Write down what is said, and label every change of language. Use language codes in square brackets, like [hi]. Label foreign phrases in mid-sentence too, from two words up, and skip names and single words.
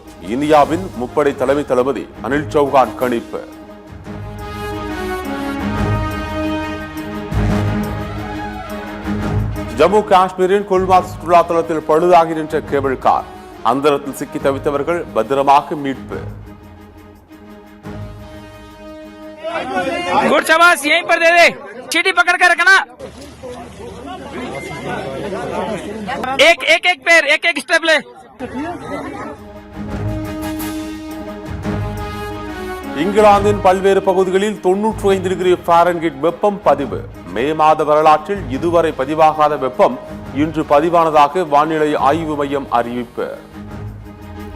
[ta] இந்தியாவின் முப்படை தலைமை தளபதி அனில் சௌஹான் கணிப்பு. ஜம்மு காஷ்மீரின் குல்மார்க் சுற்றுலா தளத்தில் பழுதாகி நின்ற கேபிள் கார். அந்தரத்தில் சிக்கி தவித்தவர்கள் பத்திரமாக மீட்பு. [hi] चीटी पकड़ कर रखना, एक एक एक पैर एक एक स्टेप ले. [ta] இங்கிலாந்தின் பல்வேறு பகுதிகளில் 95 டிகிரி ஃபாரன்ஹீட் வெப்பம் பதிவு. மே மாத வரலாற்றில் இதுவரை பதிவாகாத வெப்பம் இன்று பதிவானதாக வானிலை ஆய்வு மையம் அறிவிப்பு.